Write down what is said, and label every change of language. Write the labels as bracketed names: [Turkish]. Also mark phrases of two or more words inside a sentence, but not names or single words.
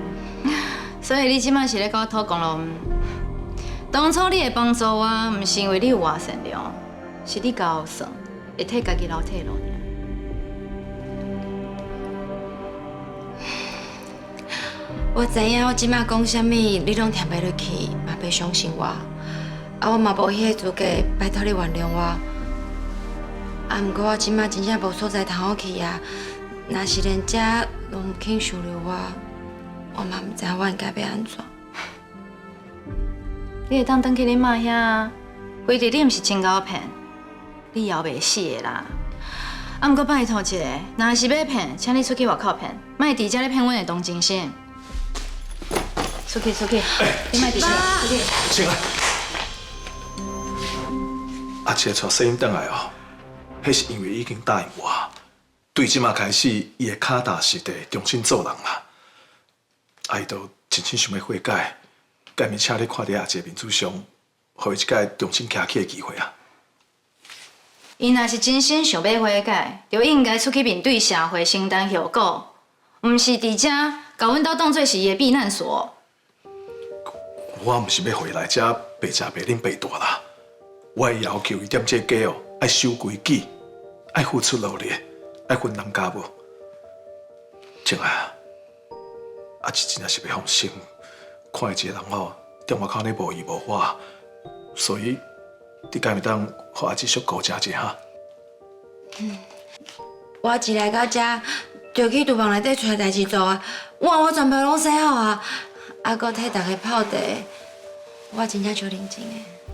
[Min Nan Chinese] 所以你即擺是咧甲我討公咯？當初你會幫助我，毋是因為你有偌善良，是你夠算，會替家己留退路。我知影我即擺講啥物，你攏聽袂落去，嘛袂相信我。啊，我嘛無迄個資格拜託你原諒我。啊，毋過我即擺真正無所在通好去啊。若是連這攏毋肯收留我嘛毋知我應該要安怎。你會當轉去恁媽遐，規日你毋是真夠騙，你也袂死的啦。啊，毋過拜託一下，若是要騙，請你出去外口騙，莫佇遮咧騙阮的同情心。出去，你莫佇遮出去。進來。阿姐帶細英轉來哦，迄是因為已經答應我，對即馬開始，伊會腳踏實地重新做人啦。啊，伊都真心想要悔改，改面請你看在阿姐面子上，互伊一擺重新徛起的機會啊。伊若是真心想要悔改，就應該出去面對社會，承擔後果，毋是佇遮甲阮兜當作是伊的避難所。我毋是要回來遮白食白啉白大啦。我會要求伊踮這家哦，愛守規矩，愛付出努力，愛分擔家務。靜啊，阿姊真正是袂放心，看伊一個人吼，踮外口呢無依無靠，所以你敢會當互阿姊小顧家者哈？我一來到遮，就去廚房內底找代志做啊，我全部攏洗好啊，還佫替大家泡茶，我真正超認真的。